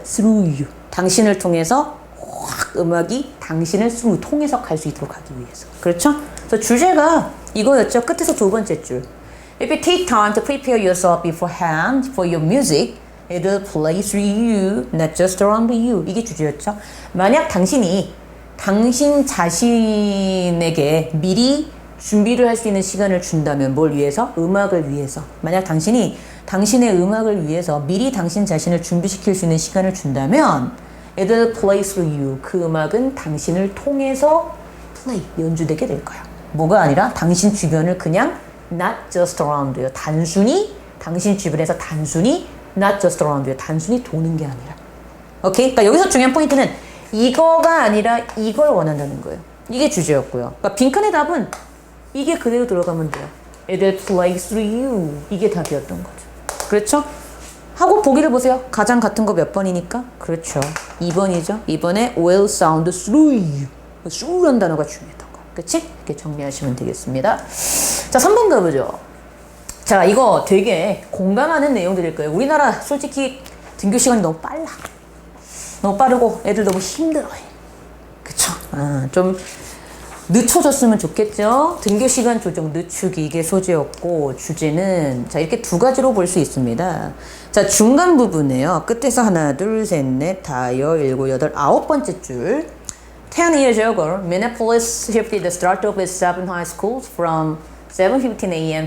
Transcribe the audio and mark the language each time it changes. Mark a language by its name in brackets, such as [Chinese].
[English] Through you [Korean] 당신을 통해서 확 음악이 당신을 through 통해서 갈 수 있도록 하기 위해서. 그렇죠? 그래서 주제가 이거였죠. 끝에서 두 번째 줄. [English] If you take time to prepare yourself beforehand for your music it will play through you, not just around you. [Korean] 이게 주제였죠. 만약 당신이 당신 자신에게 미리 준비를 할 수 있는 시간을 준다면 뭘 위해서? 음악을 위해서. 만약 당신이 당신의 음악을 위해서 미리 당신 자신을 준비시킬 수 있는 시간을 준다면 [English] it will play through you. [Korean] 그 음악은 당신을 통해서 play, 연주되게 될 거야. 뭐가 아니라 당신 주변을 그냥 [English] not just around you. [Korean] 단순히 당신 주변에서 단순히 [English] not just around you. [Korean] 단순히 도는 게 아니라. 오케이? 그러니까 여기서 중요한 포인트는 이거가 아니라 이걸 원한다는 거예요. 이게 주제였고요. 그러니까 빈칸의 답은 이게 그대로 들어가면 돼요. [English] It will play through you. [Korean] 이게 답이었던 거죠. 그렇죠? 하고 보기를 보세요. 가장 같은 거 몇 번이니까? 그렇죠. 2번이죠. 2번에 [English] will sound through you. [Korean] through란 단어가 중요했던 거. 그치? 이렇게 정리하시면 되겠습니다. 자, 3번 가보죠. 자, 이거 되게 공감하는 내용들일 거예요. 우리나라 솔직히 등교 시간이 너무 빨라. 너무 빠르고 애들 너무 힘들어해. 그쵸? 좀 늦춰졌으면 좋겠죠? 등교 시간 조정 늦추기 이게 소재였고 주제는 자 이렇게 두 가지로 볼 수 있습니다. 자 중간 부분에요. 끝에서 하나 둘 셋 넷 다여 일곱 여덟 아홉 번째 줄 [English] 10 years ago, Minneapolis shifted the start of its 7 high schools from 7:15 a.m.